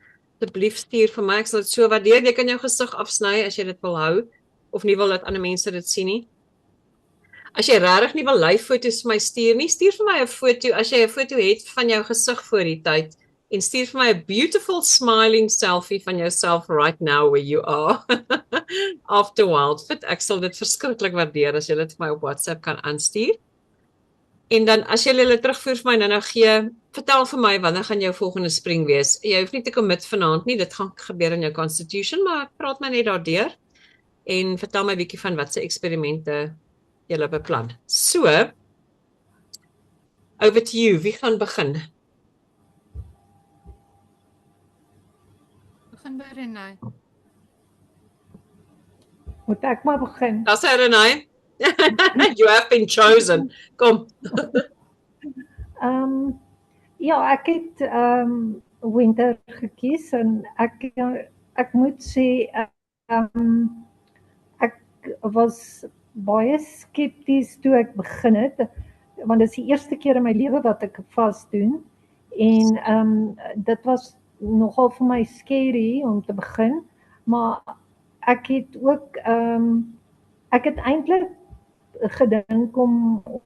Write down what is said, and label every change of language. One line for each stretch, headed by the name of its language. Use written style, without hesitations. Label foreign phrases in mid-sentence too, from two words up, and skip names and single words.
Afrikaans: Asseblief stuur vir my, ek sal dit so waardeer. Jy kan jou gesig afsny as jy dit wil hou of nie wil dat ander mense dit sien nie. As jy regtig nie wil live foto's vir my stuur nie, stuur vir my 'n foto as jy 'n foto het van jou gesig voor die tyd en stuur vir my 'n
English: beautiful smiling selfie
Afrikaans: van jouself
English: right now where you are.
Afrikaans: After Wildfit, ek sal dit verskriklik waardeer as jy dit vir my op WhatsApp kan aanstuur. En dan as jy hulle terugvoer vir my nou gee, vertel vir my wanneer gaan jou volgende spring wees. Jy hoef nie te commit vanaand nie, dit gaan gebeur in jou Constitution, maar praat my net daardeur en vertel my 'n bietjie van wat se eksperimente julle beplan.
English: So, over to you,
Afrikaans: wie gaan begin? Begin by Renay. Moet ek maar begin?
English: That's it, Renay. You have been chosen.
Afrikaans: Kom. Ja, ek het winter gekies en ek moet sê ek was baie skepties toe ek begin het, want dit is die eerste keer in my lewe wat ek vas doen en dit was nogal vir my scary om te begin, maar ek het ook ek het eintlik gedink om